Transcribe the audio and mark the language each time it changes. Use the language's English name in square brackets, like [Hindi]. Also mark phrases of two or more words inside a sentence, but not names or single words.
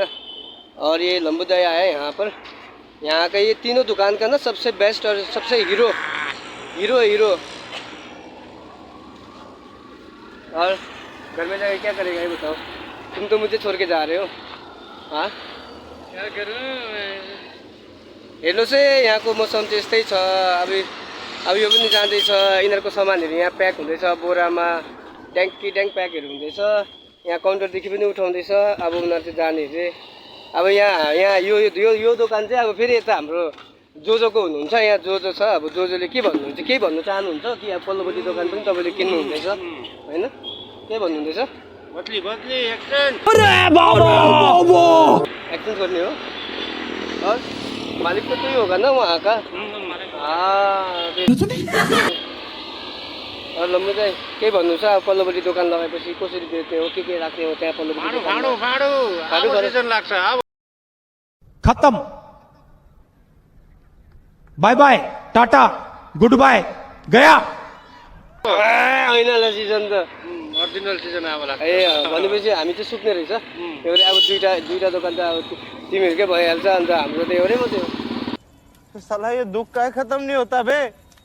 [Hindi] और ये लंबुदया है यहाँ पर, यहाँ का ये तीनों दुकान का ना सबसे बेस्ट और सबसे हीरो और घर में जाकर क्या करेगा ये बताओ। तुम तो मुझे छोड़ के जा रहे हो। हाँ, क्या करूँ मैं? [Nepali] हेर्नुहोस् है, यहाँको मौसम चाहिँ यस्तै छ। अब यो पनि जाँदैछ, यिनीहरूको सामानहरू यहाँ प्याक हुँदैछ बोरामा, ट्याङ्क प्याकहरू हुँदैछ। यहाँ काउन्टरदेखि पनि उठाउँदैछ। अब उनीहरू चाहिँ जाने अरे। अब यहाँ यो दोकान चाहिँ अब फेरि यता हाम्रो जोजोको हुनुहुन्छ। यहाँ जोजो छ, अब जोजोले के भन्नुहुन्छ, केही भन्नु चाहनुहुन्छ कि अब पल्लोपट्टि दोकान पनि तपाईँले किन्नु हुँदैछ होइन, के भन्नुहुँदैछ? एक्सन गर्ने हो [Hindi] और मालिक तो ही होगा ना वहाँ का। [Nepali] हाँ, और लम्बू चाहिँ केही भन्नु छ? अब पल्लोपट्टि दोकान लगाएपछि कसरी बेच्ने हो, के राख्ने हो त्यहाँ पल्लोपट्टि दोकान? [Hindi] खत्म, [English] bye bye, [Hindi] टाटा, [English] good bye, [Hindi] गया। [Nepali] होइन सिजन त [English] original season [Nepali] अब लाग्छ। ए भनेपछि हामी चाहिँ सुक्ने रहेछ। त्यो भएर अब दुईटा दोकान त अब तिमीहरूकै भइहाल्छ, अन्त हाम्रो त एउटै मात्रै हो। [Hindi] साला ये दुख का खत्म नहीं होता बे।